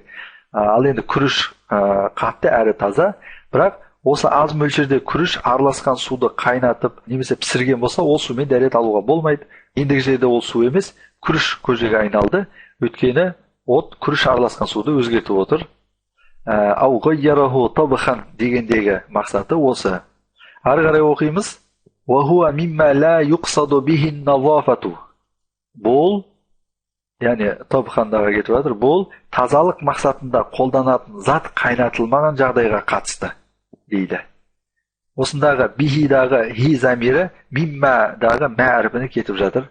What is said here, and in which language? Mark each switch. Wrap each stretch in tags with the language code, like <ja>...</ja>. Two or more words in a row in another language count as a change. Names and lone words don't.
<kk>Ал енді күріш қатты әрі таза, бірақ осы аз мөлшерде күріш араласқан суды қайнатып, немесе пісірген болса, ол сумен дәрет алуға болмайды. Ендігі жерде ол су емес, күріш көжеге айналды. Өйткені от күріш араласқан суды өзгертіп отыр.</kk> <ar>أو غيّره طبخ</ar> <kk>дегендегі мақсаты осы. Ары қарай оқимыз.</kk> <ar>وهو مما لا يقصد به النظافة.</ar> <kk>Бұл, яғни табхандаға кетіп жатыр, бұл тазалық мақсатында қолданатын зат қайнатылмаған жағдайға қатысты дейді. Осындағы бихидағы хи замирі миммадағы мә әрпіне кетіп жатыр.</kk>